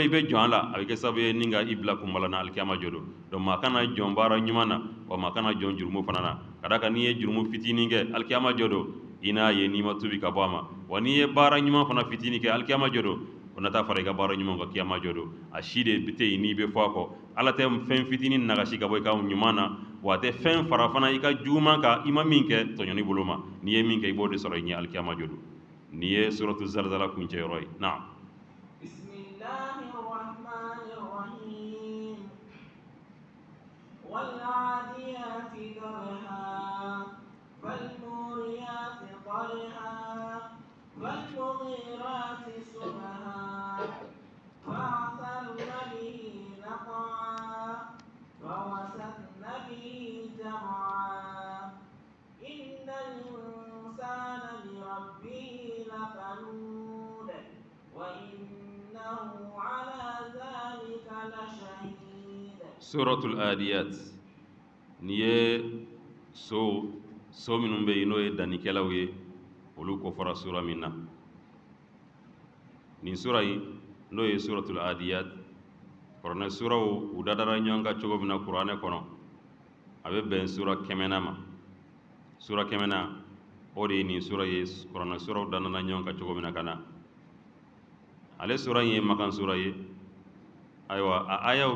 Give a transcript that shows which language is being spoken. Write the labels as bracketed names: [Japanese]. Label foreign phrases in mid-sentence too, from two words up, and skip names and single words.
[Bambara] i bɛ jɔn a la a bɛ kɛ sababu ye ni ka i bila kunbala na alikiyama jɔ don donc maa kana jɔn baara ɲuman na wa maa kana jɔn jurumu fana na ka d'a kan n'i ye jurumu fitinin kɛ alikiyama jɔ don i n'a ye n'i ma tubi ka bɔ a ma wa n'i ye baara ɲuman fana fitinin kɛ alikiyama jɔ don o na taa fara i ka baara ɲuman kan kiyama jɔ don a si de tɛ yen n'i bɛ fɔ a kɔ ala tɛ fɛn fitinin nagasi ka bɔ i ka ɲuman na wa a tɛ fɛn fara fana i ka juguman kan i ma min kɛ tɔɲɔni bolo ma n'i ye min kɛ i b'o de sɔrɔ i ɲɛ alikiyama jɔ don nin ye suratu zalzala kuncɛyɔrɔ ye na [Arabic] بسم الله الرحمن الرحيم والعاديات ضبحا فالموريات قدحا فالمغيرات صبحا فأثرن به نقعا فوسطن به جمعا إن الإنسان لربه لكنود وإنه على ذلك لشهيد سورة العاديات [Bambara] ni ye so minnu bɛ yen n'o ye dannikɛlaw ye olu ko fɔra sura min na nin sura in n'o ye [Arabic] سورة العاديات [Bambara] kuranɛ suraw u dadara ɲɔgɔn kan cogo min na kuranɛ kɔnɔ a bɛ bɛn sura 100 ma sura 100 o de ye nin sura ye kuranɛ suraw danana ɲɔgɔn kan cogo min na ka na ale sura in ye makan sura ye ayiwa a ayaw